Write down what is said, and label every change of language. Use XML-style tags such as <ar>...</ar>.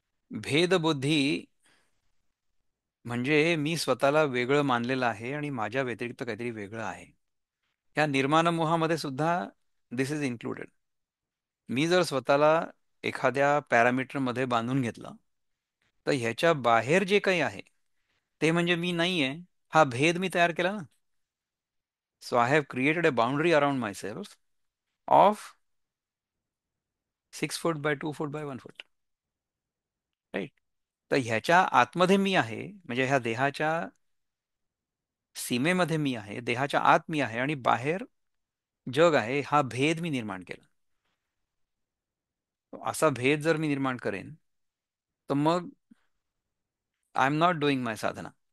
<mr>भेदबुद्धी म्हणजे मी स्वतःला वेगळं मानलेलं आहे आणि माझ्या व्यतिरिक्त काहीतरी वेगळं आहे. ह्या निर्माण मोहामध्ये सुद्धा</mr> <en>This is included.</en> <mr>मी जर स्वतःला एखाद्या पॅरामीटरमध्ये बांधून घेतलं, तर ह्याच्या बाहेर जे काही आहे ते म्हणजे मी नाही आहे, हा भेद मी तयार केला ना.</mr> <en>So I have created a boundary around myself of 6 foot by 2 foot by 1 foot. Right.</en> <mr>तर ह्याच्या आतमध्ये मी आहे, म्हणजे ह्या देहाच्या सीमेमध्ये मी आहे, देहाच्या आत मी आहे, आणि बाहेर जग आहे. हा भेद मी निर्माण केला. असा भेद जर मी निर्माण करेन, तर मग</mr> <en>I am not doing my sadhana.</en>